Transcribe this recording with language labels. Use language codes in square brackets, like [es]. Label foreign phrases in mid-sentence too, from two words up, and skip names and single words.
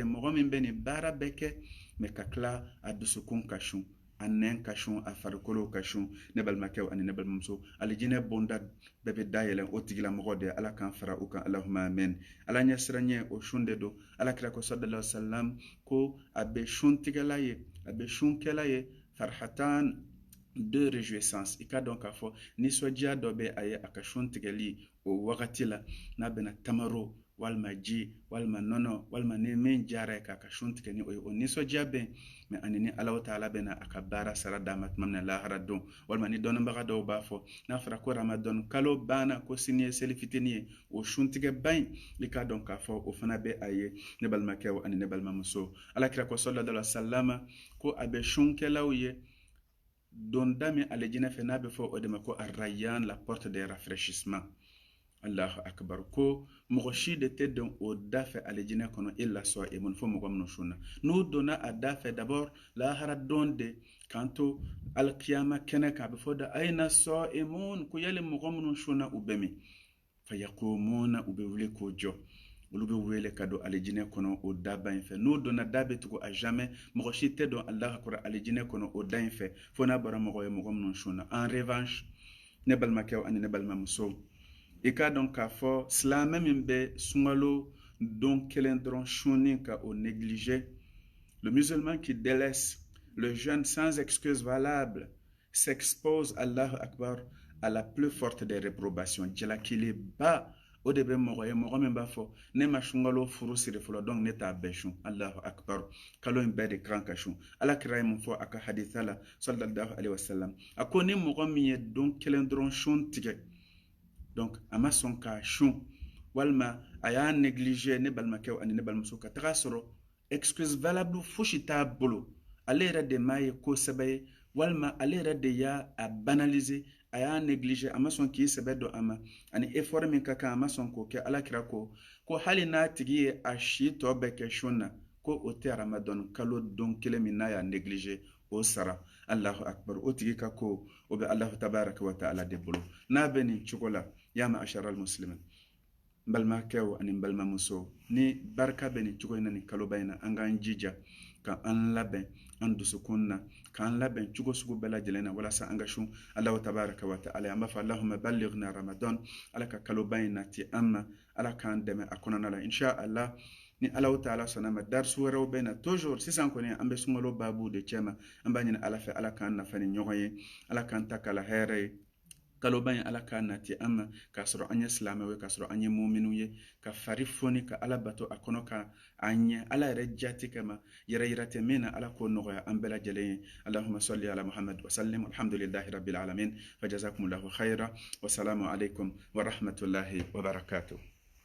[bm] ye mɔgɔ min bɛ nin baara bɛɛ kɛ mɛ ka tila a dusukun ka sun a nɛn ka sun a farikolo ka sun ne balimakɛw ani ne balimamuso alijinɛ bonda bɛɛ bɛ dayɛlɛn o tigilamɔgɔ de ye ala k'an fara u kan [ar] اللهم آمين [bm] ala ɲɛsiranɲɛ o sun de don ala kira ko [ar] صلى الله عليه وسلم [bm] ko a bɛ suntigɛla ye a bɛ sunkɛla ye farhatan de réjouissance i ka dɔn k'a fɔ nisɔndiya dɔ bɛ a ye a ka sun tigɛli o wagati la n'a bɛna tamaro walima ji walima nɔnɔ walima ni min jara ye k'a ka sun tigɛ ni o ye o nisɔndiya bɛn mɛ ani ni ala ta'ala bɛna a ka baara sara d'a ma tuma min na lahara don walima ni dɔnnibaga dɔw b'a fɔ n'a fɔra ko ramadan kalo banna ko sini ye seli fitinin ye o suntigɛba in i k'a dɔn k'a fɔ o fana bɛ a ye ne balimakɛw ani ne balimamuso ala kira ko [ar] صلى الله عليه وسلم [bm] ko a bɛ sunkɛlaw ye donda min alijinɛ fɛ n'a bɛ fɔ o de ma ko arrayyan la [fr] porte de rafraîchissement [ar] الله أكبر [bm] ko mɔgɔ si de tɛ dɔn o da fɛ alijinɛ kɔnɔ [ar] إلا الصائمون [bm] fo mɔgɔ minnu sunna n'u donna a da fɛ d'abord lahara don de k'an to alkiyama kɛnɛ kan a bɛ fɔ da [ar] أين الصائمون [bm] ko yali mɔgɔ minnu sunna u bɛ min fa yaqumuna u bɛ wuli k'o jɔ olu bɛ wele ka don alijinɛ kɔnɔ o daba in fɛ n'u donna da bɛ tugu a jamais mɔgɔ si tɛ dɔn [ar] الله أكبر [bm] alijinɛ kɔnɔ o da in fɛ fo n'a bɔra mɔgɔ ye mɔgɔ minnu sunna [fr] en revanche [bm] ne balimakɛw ani ne balimamusow i k'a dɔn k'a fɔ silamɛ min bɛ sunkalo don kelen dɔrɔn sunni ka o [fr] négliger le musulman qui délaisse le jeûne sans excuse valable s'expose [ar] الله أكبر [fr] à la plus forte des réprobations [bm] jalakiliba o de bɛ mɔgɔ ye mɔgɔ min b'a fɔ ne ma sunkalo furu siri fɔlɔ donc ne t'a bɛɛ sun [ar] الله أكبر [bm] kalo in bɛɛ de kan ka sun ala kira ye mun fɔ a ka haditha la [ar] صلى الله عليه وسلم [bm] a ko ni mɔgɔ min ye don kelen dɔrɔn sun tigɛ donc a ma sɔn k'a sun walima a y'a négliger ne balimakɛw ani ne balimamuso ka taga sɔrɔ [fr] excuse valable [bm] fosi t'a bolo ale yɛrɛ de m'a ye kosɛbɛ ye walima ale yɛrɛ de y'a banaliser a y'a négliger a ma sɔn k'i sɛbɛ dɔn a ma ani effort min ka kan a ma sɔn k'o kɛ ala kira ko hali n'a tigi ye a si tɔ bɛɛ kɛ sun na ko o tɛ ramadan kalo don kelen min n'a y'a négliger o sara [ar] الله أكبر [bm] o tigi ka ko o bɛ [ar] الله تبارك وتعالى [bm] de bolo n'a bɛ nin cogo la [ar] يا معشر المسلمين [bm] n balimakɛw ani n balimamuso ni barika bɛ nin cogo in na nin kaloba in na an k'an jija ka an labɛn an dusukun na k'an labɛn cogo sugu bɛɛ lajɛlen na walasa an ka sun [ar] الله تبارك وتعالى [bm] an b'a fɔ [ar] اللهم بلغنا رمضان [bm] ala ka kaloba in nati an ma ala k'an dɛmɛ a kɔnɔna la [ar] إن شاء الله [bm] ni [ar] الله تعالى [bm] sɔnna ma darsu wɛrɛw bɛ na toujours sisan kɔni an bɛ sunkalo baabu de cɛ ma an b'a ɲini Ala fɛ Ala k'an nafa ni ɲɔgɔn ye Ala k'an ta kala hɛrɛ ye kaloba in Ala k'a nati an ma k'a sɔrɔ an ye silamɛw ye k'a sɔrɔ an ye muminw ye ka fari foni ka Ala bato a kɔnɔ ka an ɲɛ Ala yɛrɛ jati kama yɛrɛ yira tɛ min na Ala k'o nɔgɔya an bɛɛ lajɛlen ye [ar] اللهم صل على محمد وسلم الحمد لله رب العالمين فجزاكم الله خيرا والسلام عليكم ورحمة الله وبركاته